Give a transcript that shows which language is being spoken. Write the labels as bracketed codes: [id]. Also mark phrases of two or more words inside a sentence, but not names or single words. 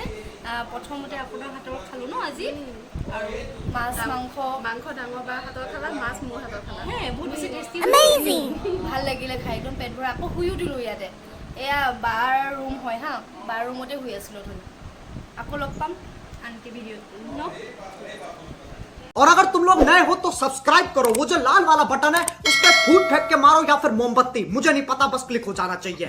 [as] প্ৰথমতে আপোনাৰ হাতৰ খালোঁ ন আজি, আৰু মাছ মাংস ডাঙৰ বাৰ হাতৰ খালা, মাছ মোৰ হাতৰ খালা। হে, বহুত বেছি টেষ্টি, ভাল লাগিলে খাই, একদম পেট ভৰা। আকৌ শুইও দিলোঁ ইয়াতে। এয়া বাৰ ৰুম হয় হা, বাৰ ৰুমতে শুই আছিলোঁ ধৰি। আকৌ লগ পাম আনকি ভিডিঅ'ত ন। [hi] और अगर तुम लोग नए हो तो सब्सक्राइब करो, वो जो लाल वाला बटन है उस पर फूट फेंक के मारो या फिर मोमबत्ती, मुझे नहीं पता, बस क्लिक हो जाना चाहिए।